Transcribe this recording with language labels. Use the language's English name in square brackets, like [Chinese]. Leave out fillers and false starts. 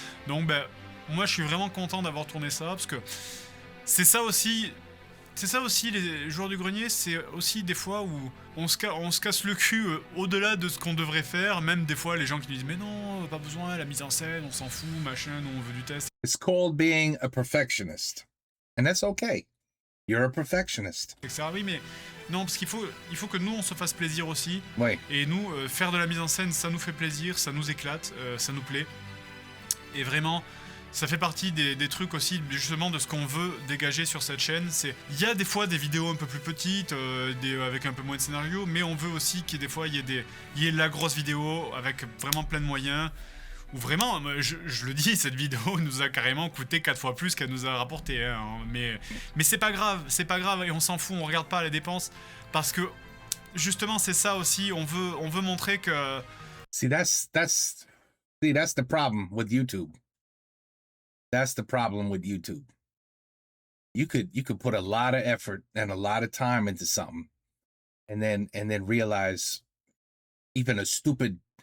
[French] Donc moi je suis vraiment content d'avoir tourné ça, parce que c'est ça aussi les joueurs du grenier, c'est aussi des fois où on se casse le cul au-delà de ce qu'on devrait faire, même des fois les gens qui nous disent mais non, pas besoin, la mise en scène, on s'en fout, machin, nous on veut du test. [English] It's called being a perfectionist. And that's okay. You're a perfectionist. [French] Etc. Oui, mais non, parce qu'il faut que nous, on se fasse plaisir aussi. Oui. Et nous, faire de la mise en scène, ça nous fait plaisir, ça nous éclate, ça nous plaît. Et vraiment, ça fait partie des trucs aussi, justement, de ce qu'on veut dégager sur cette chaîne. Il y a des fois des vidéos un peu plus petites, avec un peu moins de scénario, mais on veut aussi qu'il y ait des fois, il y ait la grosse vidéo avec vraiment plein de moyens. Ou vraiment, je le dis, cette vidéo nous a carrément coûté 4 fois plus qu'elle nous a rapporté. Hein. Mais c'est pas grave, et on s'en fout, on regarde pas les dépenses. Parce que, justement, c'est ça aussi, on veut montrer que... [English] See, that's the problem with YouTube. That's the problem with YouTube. You could put a lot of effort and a lot of time into something, and then realize even a stupid...